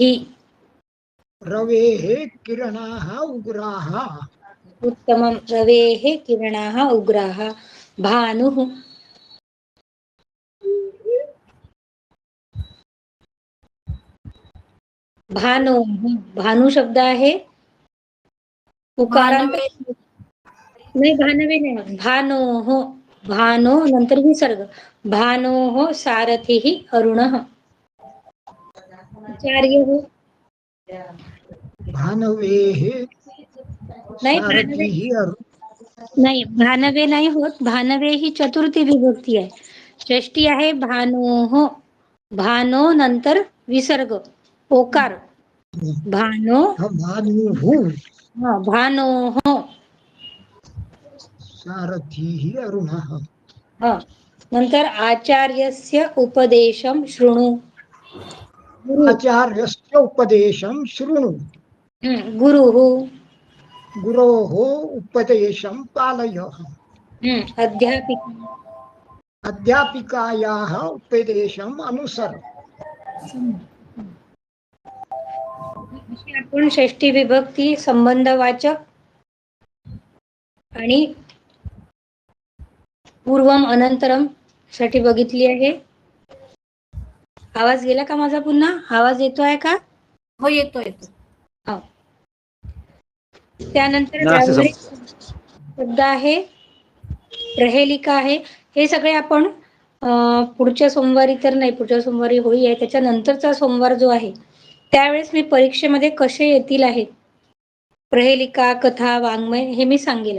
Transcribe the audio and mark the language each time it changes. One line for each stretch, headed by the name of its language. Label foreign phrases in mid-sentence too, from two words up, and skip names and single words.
Sanskrit: रवेः किरणाः उग्राः. उत्तमं. रवेः किरणाः उग्राः.
Marathi: भानुः, भानो, भानु शब्द आहे उकारांत.
Sanskrit: भानवे.
Marathi: नाही भानवे नाही, भानो हो, भानो नंतर विसर्ग.
Sanskrit: भानो हो सारथी अरुण. आचार्य हो, भानवेः
Marathi: नाही भानवे
Sanskrit: सारथिः
Marathi: नाही, भानवे नाही होत. भानवे ही चतुर्थी विभक्ती आहे. षष्टी आहे भानो हो, भानो नंतर विसर्ग ओकार.
Sanskrit: भानो, भानुः
Marathi: हा भानो हो,
Sanskrit: सारथिः अरुणः.
Marathi: हा नंतर
Sanskrit: आचार्यस्य उपदेशं शृणु. गुरु, आचार्यस्य उपदेशं शृणु. गुरुः, गुरोः उपदेशं पालय. अध्यापिका. अध्यापिकायाः उपदेशम् अनुसर.
Marathi: अशी आपण षष्टी विभक्ती संबंधवाचक आणि
Sanskrit: पूर्वम अनंतरम
Marathi: साठी बघितली आहे. आवाज गेला का माझा? पुन्हा आवाज येतोय का? हो, येतो. हो. त्यानंतर
Sanskrit: नास्ति
Marathi: व्यावहारिक शब्द आहे, प्रहेलिका आहे. हे सगळे आपण पुढच्या सोमवारी तर नाही, पुढच्या सोमवारी होळी आहे, त्याच्यानंतरचा सोमवार जो आहे त्यावेळेस मी परीक्षेमध्ये कसे येतील आहेत प्रहेलिका, कथा, वाङ्मय हे मी सांगेल.